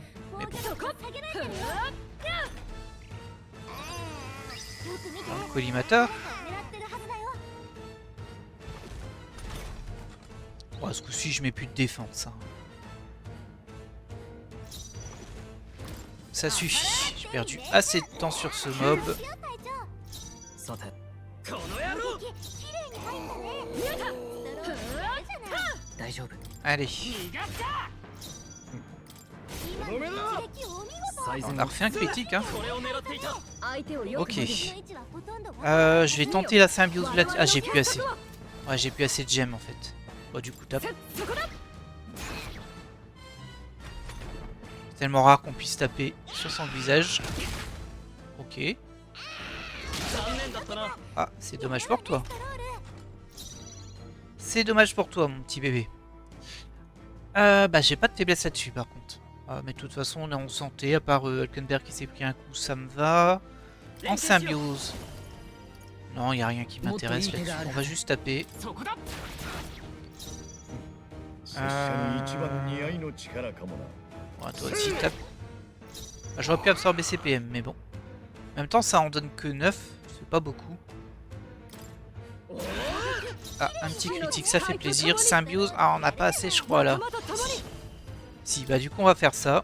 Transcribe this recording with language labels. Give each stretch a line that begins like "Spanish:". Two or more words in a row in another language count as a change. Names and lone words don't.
French: Mais bon,
Japanese: そこ下げないでね。よく見て。
French: dans le collimateur.
Japanese: 狙ってるはずだよ。
French: Oh, ce coup-ci, je mets plus de défense. Hein. Ça suffit. J'ai perdu assez de temps sur ce mob.
Japanese: よ隊長。さて、この野郎。き綺麗に入ったね。見えた。ストロールやるじゃない。大丈夫。
French: Allez,
Japanese: 逃がした。今の一撃お見事。最
French: on
Japanese: 善
French: a
Japanese: を
French: refait un critique. Hein.
Japanese: これを狙っていた。相手をよく
French: Ok.
Japanese: 見る。位置はほとんどわからない。
French: Je vais tenter la symbiose là. Ah, j'ai plus assez. Ouais, j'ai plus assez de gemmes en fait. Bon, du coup, tape.
Japanese: そこだ。
French: C'est tellement rare qu'on puisse taper sur son visage. Ok.
Japanese: 残念だったな。
French: Ah, c'est dommage pour toi. C'est dommage pour toi, mon petit bébé. Bah, j'ai pas de faiblesse là-dessus, par contre. Ah, mais de toute façon, on est en santé, à part Alkenberg qui s'est pris un coup, ça me va. En symbiose. Non, il a rien qui m'intéresse là-dessus. On va juste taper.
Japanese: そこだ。拙者に一番似合いの力かもな。
French: Ouais, toi aussi, tape. Ah, j'aurais pu absorber ses PM, mais bon. En même temps, ça en donne que 9. C'est pas beaucoup. Ah, un petit critique, ça fait plaisir. Symbiose, ah, on n'a pas assez, je crois, là. Si, bah du coup, on va faire ça.